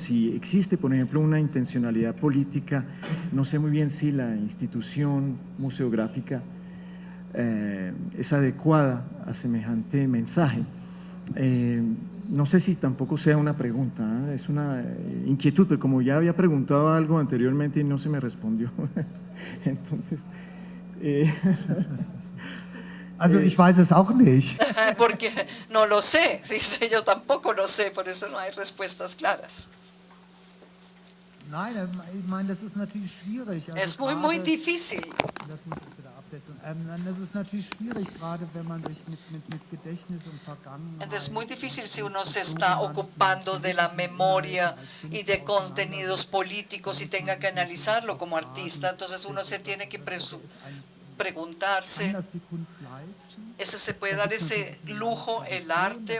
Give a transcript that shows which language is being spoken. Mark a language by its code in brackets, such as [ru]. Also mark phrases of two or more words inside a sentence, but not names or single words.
[es] Si existe, por ejemplo, una intencionalidad política, no sé muy bien si la institución museográfica es adecuada a semejante mensaje. No sé si tampoco sea una pregunta, es una inquietud, pero como ya había preguntado algo anteriormente y no se me respondió, entonces… [de] Also ich weiß es auch nicht. [es] Porque no lo sé, dice, yo tampoco lo sé, por eso no hay respuestas claras. [de] Nein, ich meine, das ist natürlich schwierig. Also [es] es muy difícil. [de] Das muss ich wieder absetzen. Das ist natürlich schwierig, gerade wenn man sich mit Gedächtnis und Vergangenheit… [es] Es muy difícil si uno se está ocupando de la memoria y de contenidos políticos y tenga que analizarlo como artista. Entonces uno se tiene que preguntarse, ¿ese se puede dar ese lujo el arte?